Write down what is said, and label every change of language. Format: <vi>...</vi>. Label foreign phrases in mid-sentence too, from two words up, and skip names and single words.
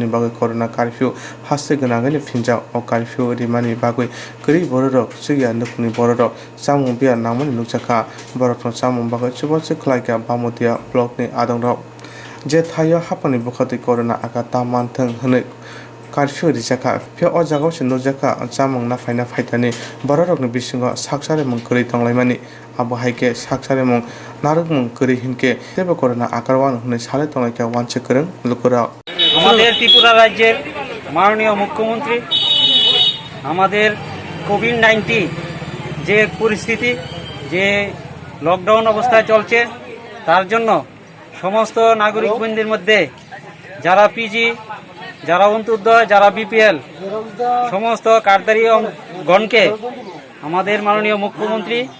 <trp>Bago Corona Curfew Haste Ganagani Finja or Curfew Rimani Bagui Kuri Bororo Suya Nukuni Bororo Samu Bia Naman Nuchaka Boroton Samu Bago Chubachi Klaika Bamutia Blockni Adonro Jet Haya Hapani Bukati Corona Akata Mantong Hune Curfew Rijaka Pio Ojago Nojaka Samung Nafaina Faitani Borok Bisingo Saksare Munkuri Tonglaimani Abu Haike Saksare Mung Naruk Munkuri Hinke Tebe Corona Akarwan Hune Sale Tonglaka Wanchakern Lukura</trp> <bn>আমাদের ত্রিপুরা রাজ্যের মাননীয় মুখ্যমন্ত্রী আমাদের কোভিড-19 যে পরিস্থিতি যে লকডাউন অবস্থায় চলছে তার জন্য সমস্ত নাগরিকবৃন্দের মধ্যে যারা পিজি যারা অন্তর্দয় যারা বিপিএল সমস্ত কার্ডধারী গণকে আমাদের মাননীয় মুখ্যমন্ত্রী</bn>